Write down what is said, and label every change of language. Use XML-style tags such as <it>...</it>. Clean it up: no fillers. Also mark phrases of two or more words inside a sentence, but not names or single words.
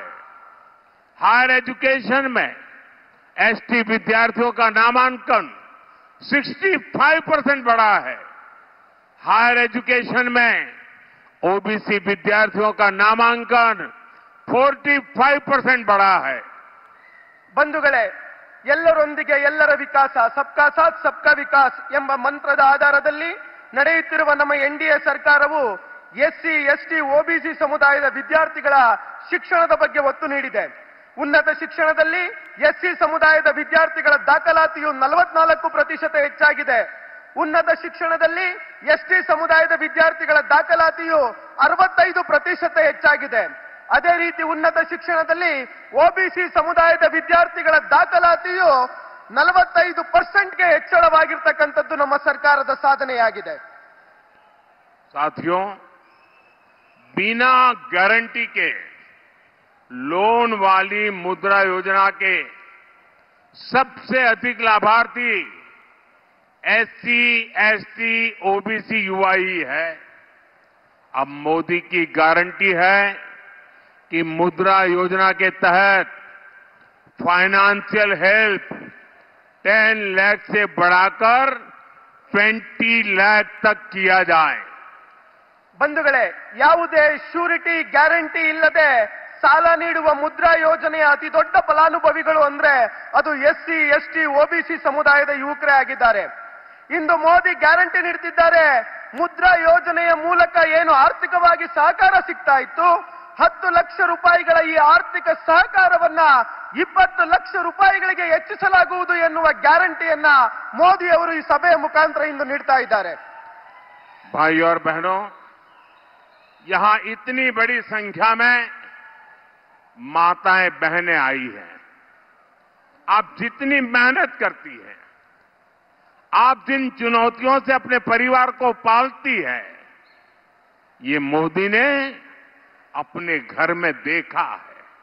<en>higher education</en> <hi>में एसटी विद्यार्थियों का नामांकन 65% बढ़ा है.</hi> <en>higher education</en> <hi>में ओबीसी विद्यार्थियों का नामांकन 45% बढ़ा है.</hi> <kn>ಬಂಧುಗಳೇ, ಎಲ್ಲರೊಂದಿಗೆ ಎಲ್ಲರ ವಿಕಾಸ,</kn> <hi>सबका साथ सबका विकास</hi> <kn>ಎಂಬ ಮಂತ್ರದ ಆಧಾರದಲ್ಲಿ ನಡೆಯುತ್ತಿರುವ ನಮ್ಮ ಎನ್ಡಿಎ ಸರ್ಕಾರವು ಎಸ್ಸಿ, ಎಸ್ಟಿ, ಓಬಿಸಿ ಸಮುದಾಯದ ವಿದ್ಯಾರ್ಥಿಗಳ ಶಿಕ್ಷಣದ ಬಗ್ಗೆ ಒತ್ತು ನೀಡಿದೆ. ಉನ್ನತ ಶಿಕ್ಷಣದಲ್ಲಿ ಎಸ್ಸಿ ಸಮುದಾಯದ ವಿದ್ಯಾರ್ಥಿಗಳ ದಾಖಲಾತಿಯು 44% ಹೆಚ್ಚಾಗಿದೆ. ಉನ್ನತ ಶಿಕ್ಷಣದಲ್ಲಿ ಎಸ್ಟಿ ಸಮುದಾಯದ ವಿದ್ಯಾರ್ಥಿಗಳ ದಾಖಲಾತಿಯು 65% ಹೆಚ್ಚಾಗಿದೆ. ಅದೇ ರೀತಿ ಉನ್ನತ ಶಿಕ್ಷಣದಲ್ಲಿ ಓಬಿಸಿ ಸಮುದಾಯದ ವಿದ್ಯಾರ್ಥಿಗಳ ದಾಖಲಾತಿಯು 45%ಗೆ ಹೆಚ್ಚಳವಾಗಿರ್ತಕ್ಕಂಥದ್ದು ನಮ್ಮ ಸರ್ಕಾರದ ಸಾಧನೆಯಾಗಿದೆ.</kn> <hi>साथियों, बिना गारंटी के लोन वाली मुद्रा योजना के सबसे अधिक लाभार्थी एससी, एसटी, ओबीसी युवा ही है. अब मोदी की गारंटी है कि मुद्रा योजना के तहत</hi> <en>financial help</en> <hi>10 लाख से बढ़ाकर 20 लाख तक किया जाए.</hi> <kn>ಬಂಧುಗಳೇ, ಯಾವುದೇ</kn> <en>surety guarantee</en> <kn>ಇಲ್ಲದೆ ಸಾಲ ನೀಡುವ ಮುದ್ರಾ ಯೋಜನೆಯ ಅತಿ ದೊಡ್ಡ ಫಲಾನುಭವಿಗಳು ಅಂದ್ರೆ ಅದು ಎಸ್ಸಿ, ಎಸ್ಟಿ, ಓಬಿಸಿ ಸಮುದಾಯದ ಯುವಕರೇ ಆಗಿದ್ದಾರೆ. ಇಂದು ಮೋದಿ ಗ್ಯಾರಂಟಿ ನೀಡುತ್ತಿದ್ದಾರೆ. ಮುದ್ರಾ ಯೋಜನೆಯ ಮೂಲಕ ಏನು ಆರ್ಥಿಕವಾಗಿ ಸಹಕಾರ ಸಿಗ್ತಾ ಇತ್ತು, 10 ಲಕ್ಷ ರೂಪಾಯಿಗಳ ಈ ಆರ್ಥಿಕ ಸಹಕಾರವನ್ನ 20 ಲಕ್ಷ ರೂಪಾಯಿಗಳಿಗೆ ಹೆಚ್ಚಿಸಲಾಗುವುದು ಎನ್ನುವ ಗ್ಯಾರಂಟಿಯನ್ನ ಮೋದಿ ಅವರು ಈ ಸಭೆಯ ಮುಖಾಂತರ ಇಂದು ನೀಡ್ತಾ ಇದ್ದಾರೆ.</kn> <hi>भाई और बहनों, यहां इतनी बड़ी संख्या में माताएं बहनें आई हैं. आप जितनी मेहनत करती हैं, आप जिन चुनौतियों से अपने परिवार को पालती है, ये मोदी ने अपने घर में देखा है.</hi>